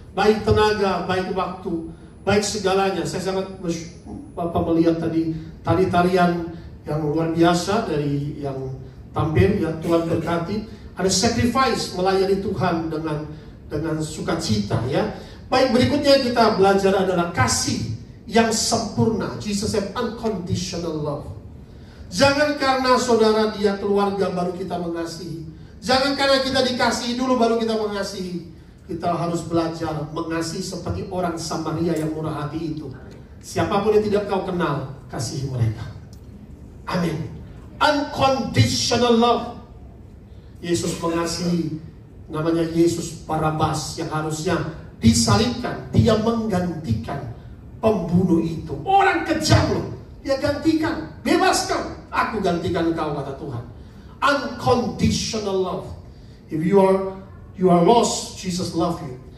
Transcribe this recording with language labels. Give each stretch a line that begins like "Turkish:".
Indonesian: Baik tenaga, baik waktu, baik segalanya. Saya sangat Bapak melihat tadi tarian yang luar biasa dari yang tampil, yang Tuhan berkati. Ada sacrifice melayani Tuhan dengan sukacita, ya. Baik, berikutnya kita belajar adalah kasih yang sempurna.
English: Jesus said unconditional love.
Indonesian: Jangan karena saudara dia keluarga baru kita mengasihi. Jangan karena kita dikasihi dulu baru kita mengasihi. Kita harus belajar mengasihi seperti orang Samaria yang murah hati itu. Siapapun yang tidak kau kenal, kasihi mereka. Amin.
English: Unconditional love.
Indonesian: Yesus mengasihi, namanya Yesus Barabas yang harusnya disalibkan. Dia menggantikan pembunuh itu. Orang kejam loh. Dia gantikan, bebaskan. Aku gantikan kau, kata Tuhan.
English: Unconditional love. If you are lost, Jesus love you.